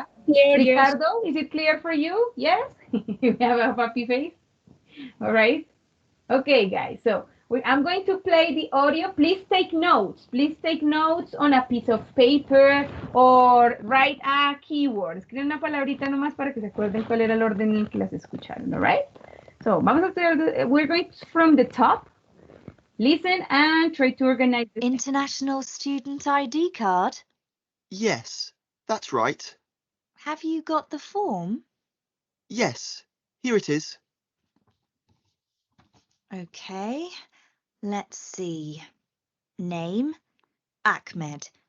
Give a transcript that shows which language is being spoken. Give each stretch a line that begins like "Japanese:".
English: Here, yes. Ricardo, is it clear for you? Yes? You have a happy face? All right. Okay, guys. So I'm going to play the audio. Please take notes. Please take notes on a piece of paper or write a keyword.
Spanish: Escriben una palabrita nomás para que se acuerden cuál era el orden en que las escucharon.
English: All right. So
Spanish: vamos a hacer,
English: we're going from the top. Listen and try to organize the International student ID card? Yes, that's right. Have you got the form? Yes, here it is. Okay, let's see. Name, Ahmed.